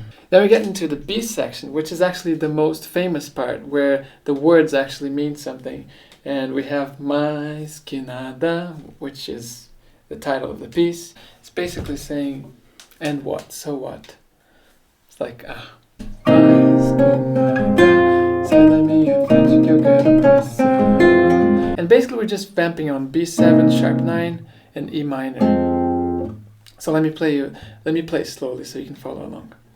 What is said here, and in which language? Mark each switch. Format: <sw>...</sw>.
<en>Then we get into the B section, which is actually the most famous part, where the words actually mean something. And we have Mais que nada, which is the title of the piece. It's basically saying, and what, so what? It's like,</en> <pt>Mais que nada, sai da minha frente que eu quero passar.</pt> <en>And basically we're just vamping on B7, sharp 9, and E minor. So let me play slowly so you can follow along.</en>